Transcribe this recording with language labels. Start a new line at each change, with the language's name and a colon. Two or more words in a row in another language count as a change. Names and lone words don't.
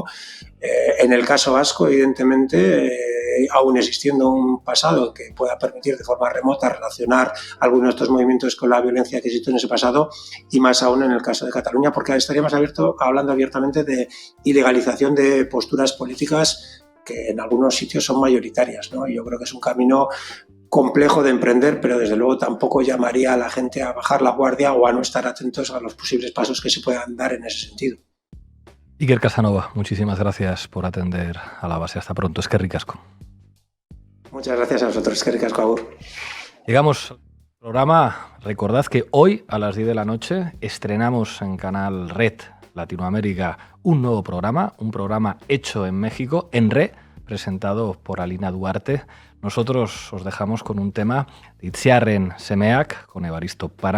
Spanish: En el caso vasco, evidentemente, aún existiendo un pasado que pueda permitir de forma remota relacionar algunos de estos movimientos con la violencia que existió en ese pasado, y más aún en el caso de Cataluña, porque estaríamos hablando abiertamente de ilegalización de posturas políticas que en algunos sitios son mayoritarias, ¿no? Y yo creo que es un camino complejo de emprender, pero desde luego tampoco llamaría a la gente a bajar la guardia o a no estar atentos a los posibles pasos que se puedan dar en ese sentido. Iker Casanova, muchísimas gracias por atender a la base. Hasta pronto.
Basque: Eskerrik asko.
Spanish: Muchas gracias a vosotros.
Basque: Eskerrik asko, agur.
Spanish: Llegamos al programa. Recordad que hoy a las 10 de la noche estrenamos en Canal Red Latinoamérica un nuevo programa, un programa hecho en México, en Re, presentado por Alina Duarte. Nosotros os dejamos con un tema de Itziarren Semeak, con Evaristo Páramos.